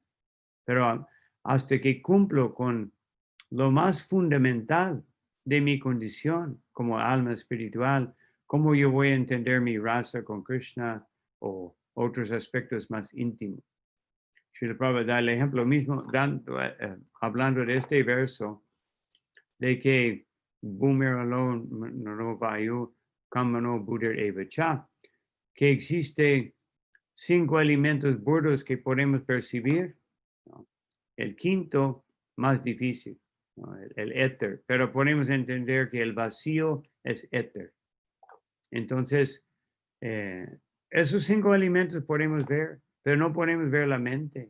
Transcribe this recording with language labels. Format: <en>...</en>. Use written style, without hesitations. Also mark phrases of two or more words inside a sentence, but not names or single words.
<es>Pero hasta que cumplo con lo más fundamental de mi condición como alma espiritual, cómo yo voy a entender mi raza con Krishna o otros aspectos más íntimos. Srila Prabhupada da el ejemplo mismo, hablando de este verso, de que</es> <sa>Bhumir alone no vayu kamano buddhir evacha,</sa> <es>que existe 5 alimentos burdos que podemos percibir. El quinto, más difícil, el éter, pero podemos entender que el vacío es éter. Entonces, esos 5 alimentos podemos ver, pero no podemos ver la mente.</es>